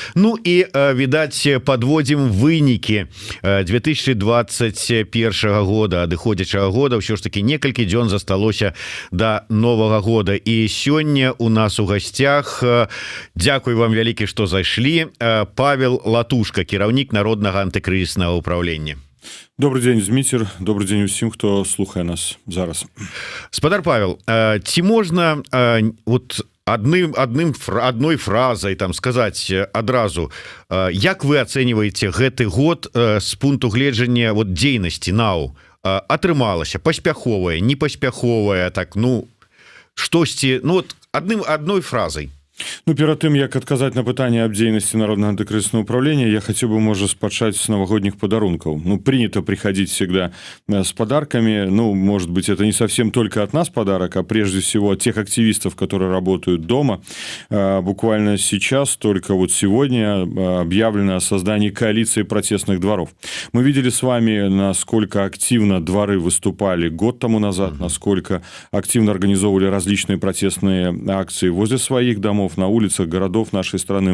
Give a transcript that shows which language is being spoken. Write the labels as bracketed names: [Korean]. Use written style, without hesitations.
[Belarusian] Ну і, відаць, падводзім вынікі 2021 года, адыходзячага года. Ўсё ж таки некалькі дзён засталося да Новага года. І сёння у нас у гасцях, дзякуй вам вялікі, што зайшлі, Павел Латушка, кіраўнік Народнага антыкрызіснага ўпраўлення. [Russian] Добрый день, Зміцер. [Belarusian] Добрый день усім, хто слухае нас зараз. Спадар Павел, ці можна [Russian] вот одной фразой там сказать [Belarusian] адразу, як вы ацэньваеце гэты год з пункту гледжання вот дзейнасці НАУ? Атрымалася паспяховая, непаспяховая, так, ну штосьці, ну [Russian] вот одной фразой. [Belarusian] Ну, перад тым, як адказаць на пытанне аб дзейнасці Народнага антыкрызіснага ўпраўлення, я хацеў бы, можа, спачаць [Russian] с новогодних подарунков. Ну, принято приходить всегда с подарками. Ну, может быть, это не совсем только от нас подарок, а прежде всего от тех активистов, которые работают дома. Буквально сейчас, только вот сегодня, объявлено о создании коалиции протестных дворов. Мы видели с вами, насколько активно дворы выступали год тому назад, насколько активно организовывали различные протестные акции возле своих домов, на улицах городов нашей страны.